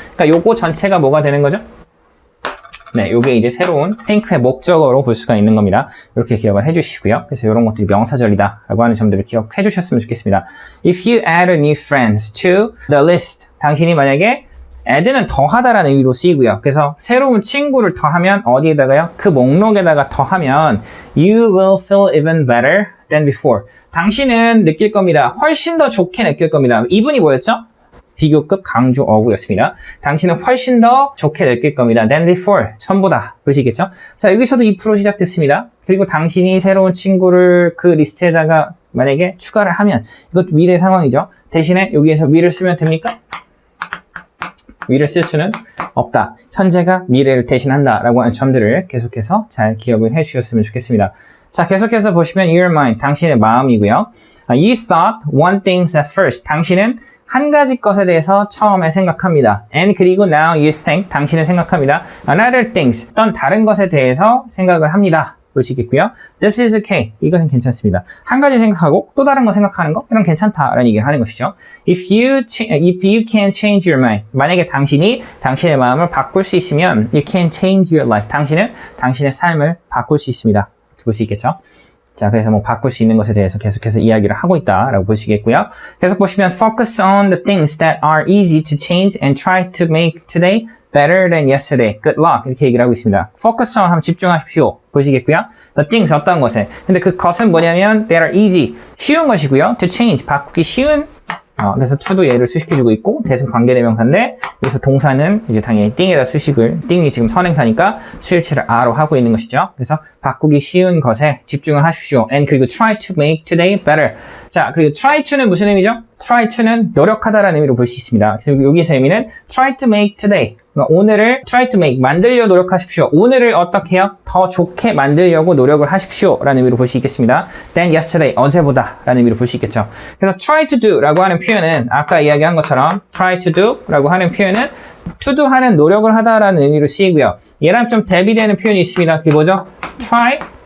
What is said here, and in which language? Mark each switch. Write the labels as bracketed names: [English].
[Korean] 그러니까 요거 전체가 뭐가 되는 거죠? 네, 요게 이제 새로운 think의 목적어로 볼 수가 있는 겁니다. 이렇게 기억을 해주시고요. 그래서 이런 것들이 명사절이다 라고 하는 점들을 기억해 주셨으면 좋겠습니다. [English] If you add a new friends to the list. [Korean] 당신이 만약에 add는 더하다라는 의미로 쓰이고요. 그래서 새로운 친구를 더하면 어디에다가요? 그 목록에다가 더하면 [English] you will feel even better than before. [Korean] 당신은 느낄 겁니다. 훨씬 더 좋게 느낄 겁니다. 이분이 뭐였죠? 비교급 강조 어구였습니다. 당신은 훨씬 더 좋게 느낄 겁니다. [English] than before. [Korean] 전보다. 보시겠죠? 자, 여기서도 if로 시작됐습니다. 그리고 당신이 새로운 친구를 그 리스트에다가 만약에 추가를 하면 이것도 미래 상황이죠. 대신에 여기에서 will을 쓰면 됩니까? will을 쓸 수는 없다. 현재가 미래를 대신한다 라고 하는 점들을 계속해서 잘 기억을 해 주셨으면 좋겠습니다. 자, 계속해서 보시면 [English] your mind, [Korean] 당신의 마음이고요. [English] You thought one thing at first. [Korean] 당신은 한 가지 것에 대해서 처음에 생각합니다. [English] And [Korean] 그리고 [English] now you think, [Korean] 당신은 생각합니다. [English] Another things, [Korean] 어떤 다른 것에 대해서 생각을 합니다. 보시겠고요. [English] This is okay. [Korean] 이것은 괜찮습니다. 한 가지 생각하고 또 다른 거 생각하는 거, 이건 괜찮다라는 얘기를 하는 것이죠. [English] If you can change your mind. [Korean] 만약에 당신이 당신의 마음을 바꿀 수 있으면 [English] you can change your life. [Korean] 당신은 당신의 삶을 바꿀 수 있습니다. 이렇게 볼 수 있겠죠. 자, 그래서 뭐 바꿀 수 있는 것에 대해서 계속해서 이야기를 하고 있다라고 보시겠고요. 계속 보시면 [English] focus on the things that are easy to change and try to make today better than yesterday. Good luck. [Korean] 이렇게 얘기를 하고 있습니다. focus on 하면 집중하십시오. 보시겠고요. [English] The things [Korean] 어떤 것에. 근데 그 것은 뭐냐면 [English] that are easy. [Korean] 쉬운 것이고요. [English] to change. [Korean] 바꾸기 쉬운. 그래서 to도 얘를 수식해주고 있고 that은 관계대명사인데 여기서 동사는 이제 당연히 띵에다 수식을 띵이 지금 선행사니까 수일치를 a로 하고 있는 것이죠. 그래서 바꾸기 쉬운 것에 집중을 하십시오. [English] And [Korean] 그리고 [English] try to make today better. [Korean] 자, 그리고 try to는 무슨 의미죠? try to는 노력하다라는 의미로 볼 수 있습니다. 그래서 여기서 의미는 [English] try to make today. [Korean] 그러니까 오늘을 [English] try to make, [Korean] 만들려 노력하십시오. 오늘을 어떻게 해요? 더 좋게 만들려고 노력을 하십시오. 라는 의미로 볼 수 있겠습니다. [English] than yesterday, [Korean] 어제보다 라는 의미로 볼 수 있겠죠. 그래서 try to do 라고 하는 표현은 아까 이야기한 것처럼 try to do 라고 하는 표현은 to do 하는 노력을 하다라는 의미로 쓰이고요. 얘랑 좀 대비되는 표현이 있습니다. 그게 뭐죠? try